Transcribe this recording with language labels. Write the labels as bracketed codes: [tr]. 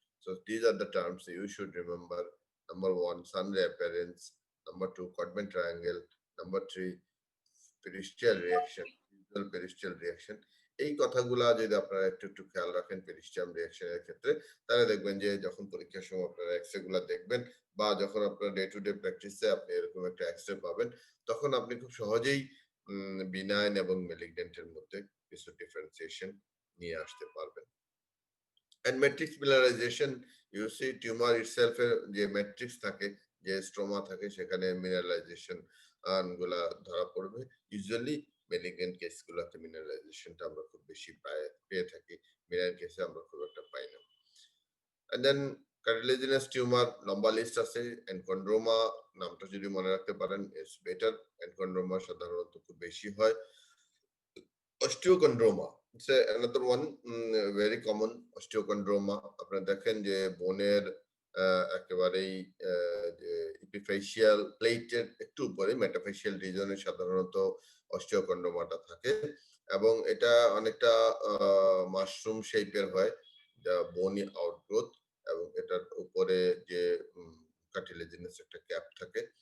[en] So these are the terms you should remember. Number one, sun ray appearance. Number two, Codman triangle. Number three, peristitial reaction, visual peristitial reaction. [bn] এই কথাগুলা যদি আপনারা একটু একটু খেয়াল রাখেন পেরিস্টিয়াম রিঅ্যাকশনের ক্ষেত্রে, তাহলে দেখবেন যে যখন পরীক্ষার সময় আপনারা এক্সরে গুলা দেখবেন বা যখন আপনার ডে টু ডে প্র্যাকটিসে আপনি এরকম একটা এক্সরে পাবেন, তখন আপনি খুব সহজেই বিনাইন এবং মেলিগন্যান্টের মধ্যে কিছু ডিফারেন্সিয়েশন নিয়ে আসতে পারবেন। [en] And matrix mineralization, you see tumor itself [bn] এর যে ম্যাট্রিক্স থাকে, যে স্ট্রোমা থাকে, সেখানে মিনারেলাইজেশন গুলা ধরা পড়বে। ইউজুয়ালি মেলিগন্যান্ট কেসগুলোতে মিনারেলাইজেশনটা আমরা খুব বেশি পেয়ে থাকি, বেনাইন কেসে আমরা খুব একটা পাই না। [en] And then cartilaginous tumor [bn] লম্বা লিস্ট আছে। এনকন্ড্রোমা নামটা যদি মনে রাখতে পারেন [en] Is better. [bn] এনকন্ড্রোমা সাধারণত খুব বেশি হয়। [en] Osteochondroma, it's another one, very common osteochondroma। [bn] আপনারা দেখেন যে বোনের একেবারেই যে ইপিফেশিয়াল প্লেটের একটু উপরে মেটাফেশিয়াল রিজনে সাধারণত অস্টিওকন্ড্রোমাটা থাকে এবং এটা অনেকটা মাশরুম শেপের হয়, যা বোনি আউটগ্রোথ, এবং এটার উপরে যে কার্টিলেজিনাস একটা ক্যাপ থাকে।